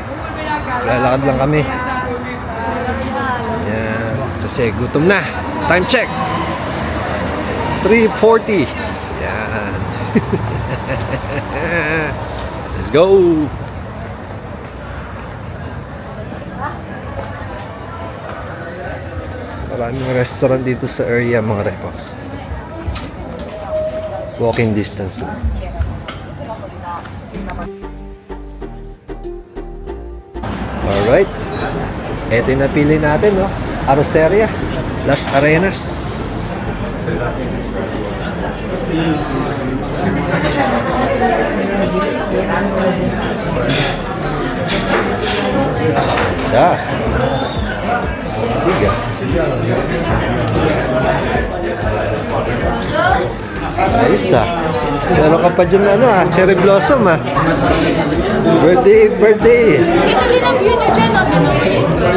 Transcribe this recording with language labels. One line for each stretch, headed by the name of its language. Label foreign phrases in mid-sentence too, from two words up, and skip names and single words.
Filipino: Lalakad lang kami. Yan, kasi gutom na.
English: Time check 3:40.
Filipino: Yan.
English: Let's go.
Filipino: Maraming restaurant dito sa area mga repax.
English: Walking distance lang. Alright.
Filipino: Ito yung napili natin, no? Arroceria, Las Arenas. Da. Tiga. Ayos ah. Meron ka pa dyan na ano ah,
English: cherry blossom
Filipino: ah. Birthday. Ito din ang view niya dyan, ang Binoyes.